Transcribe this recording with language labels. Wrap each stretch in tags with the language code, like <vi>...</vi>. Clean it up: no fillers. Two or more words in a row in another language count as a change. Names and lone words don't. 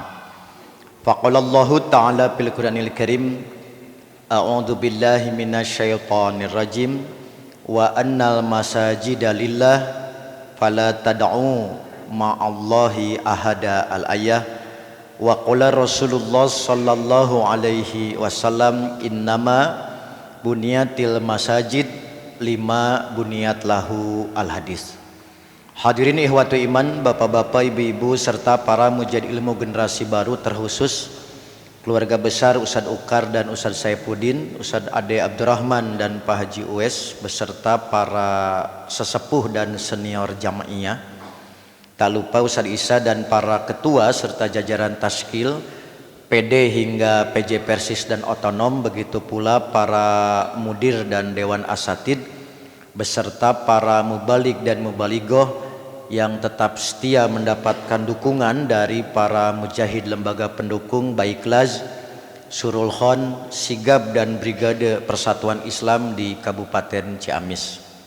<ar>فقال الله تعالى في القرآن الكريم أعوذ بالله من الشيطان الرجيم وأن المساجد لله فلا تدعوا مع الله أحدا الآية وقال رسول الله صلى الله عليه وسلم إنما بنيت المساجد لما بنيت له الحديث. حاضرين إخوة إيمان, bapak-bapak,</ar> <id>ibu-ibu serta para mujahid ilmu generasi baru, terkhusus keluarga besar Ustadz Ukar dan Ustadz Saifuddin, Ustadz Ade Abdurrahman dan Pak Haji Uwes beserta para sesepuh dan senior jamaiyah. Tak lupa Ustadz Isa dan para ketua serta jajaran taskil, PD hingga PJ Persis dan otonom, begitu pula para mudir dan dewan asatid beserta para mubalik dan mubaligoh yang tetap setia mendapatkan dukungan dari para mujahid lembaga pendukung Baiklaz, Surul Khon, Sigab dan Brigade Persatuan Islam di Kabupaten Ciamis.</id>